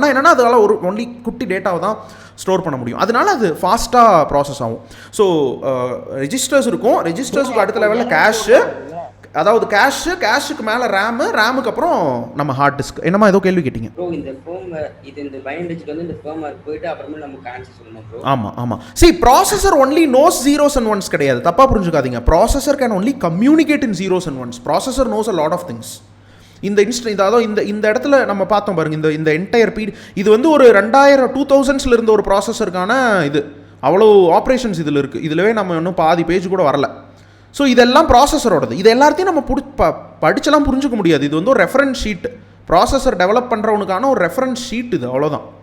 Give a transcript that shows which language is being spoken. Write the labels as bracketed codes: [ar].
[ta] ஆனால் என்னென்னா அதனால் ஒரு ஒன்லி குட்டி டேட்டாவை தான் ஸ்டோர் பண்ண முடியும். அதனால அது ஃபாஸ்ட்டாக ப்ராசஸ் ஆகும். ஸோ ரெஜிஸ்டர்ஸ் இருக்கும். ரெஜிஸ்டர்ஸுக்கு அடுத்த லெவலில் கேஷு, அதாவது கேஷுக்கு மேலே ரேமுக்கு அப்புறம் நம்ம ஹார்ட் டிஸ்க். என்னமா ஏதோ கேள்வி கேட்டீங்க? ப்ரோ, இந்த ஃபர்ம்வேர் இது இந்த பைனரிக்கு வந்து இந்த ஃபர்ம்வேர் போயிட்டு அப்புறமே நமக்கு ஆன்சர் சொல்லணும் ப்ரோ. ஆமாம். [en] See, processor only knows zeros and ones [ta] கிடையாது. தப்பா புரிஞ்சுக்காதீங்க. [en] processor can only communicate in zeros and ones. processor knows a lot of things. [ta] இந்த இடத்துல நம்ம பார்த்தோம் பாருங்க, இந்த என்டையர் இது வந்து ஒரு 2000s இருந்த ஒரு ப்ராசஸருக்கான இது அவ்வளோ ஆப்ரேஷன்ஸ் இதில் இருக்குது. இதிலவே நம்ம இன்னும் பாதி பேஜ் கூட வரல. ஸோ இதெல்லாம் ப்ராசஸரோடது. இது எல்லாத்தையும் நம்ம படிச்செல்லாம் புரிஞ்சுக்க முடியாது. இது வந்து ஒரு ரெஃபரன்ஸ் ஷீட், ப்ராசஸர் டெவலப் பண்ணுறவனுக்கான ஒரு ரெஃபரன்ஸ் ஷீட் இது, அவ்வளோதான்.